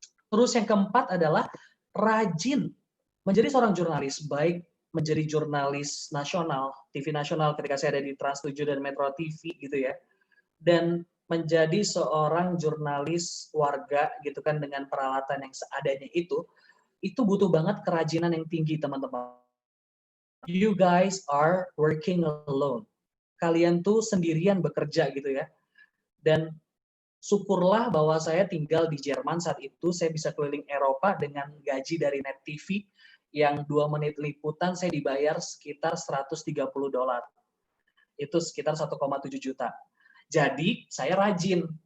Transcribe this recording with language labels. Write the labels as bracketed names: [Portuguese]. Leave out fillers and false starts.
[Indonesian] Terus yang keempat adalah rajin menjadi seorang jurnalis, baik menjadi jurnalis nasional, TV nasional ketika saya ada di Trans 7 dan Metro TV gitu ya, dan menjadi seorang jurnalis warga gitu kan dengan peralatan yang seadanya itu butuh banget kerajinan yang tinggi teman-teman. [English] You guys are working alone. [Indonesian] Kalian tuh sendirian bekerja gitu ya. Dan syukurlah bahwa saya tinggal di Jerman saat itu, saya bisa keliling Eropa dengan gaji dari Net TV yang 2 menit liputan saya dibayar sekitar $130. Itu sekitar 1,7 juta. Jadi saya rajin.